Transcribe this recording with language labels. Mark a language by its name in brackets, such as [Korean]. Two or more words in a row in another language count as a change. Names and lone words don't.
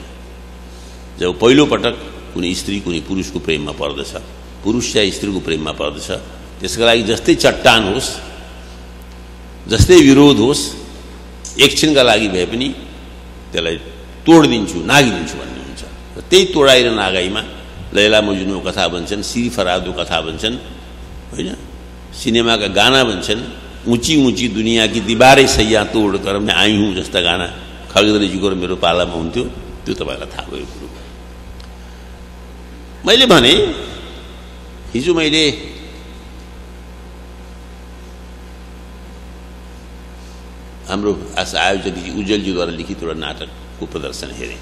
[Nepali] जब पहिलोपटक कुनै स्त्री कुनै पुरुषको प्रेममा पर्दछ, पुरुष या स्त्रीको प्रेममा पर्दछ, त्यसका लागि जस्तै चट्टान होस्, जस्तै विरोध होस्, एकछिनका लागि भए पनि त्यसलाई तोडिदिन्छु, नागिदिन्छु भन्ने हुन्छ। र त्यही तोडाइ र नागाइमा लैला मजनू कथा भन्छन्, सिरी फरादो कथा भन्छन्, होइन, सिनेमाका गाना भन्छन्, [Hindi] ऊँची ऊँची दुनियाँ की दीवारें सैया तोड कर मैं आई हूँ [Nepali] जस्ता गाना खगेन्द्रजीको र मेरो पालामा हुन्थ्यो। त्यो तपाईँलाई थाहा भएको कुरो। मैले भने हिजो मैले हाम्रो आयोजक उज्जवलजीद्वारा लिखित एउटा नाटकको प्रदर्शन हेरेँ।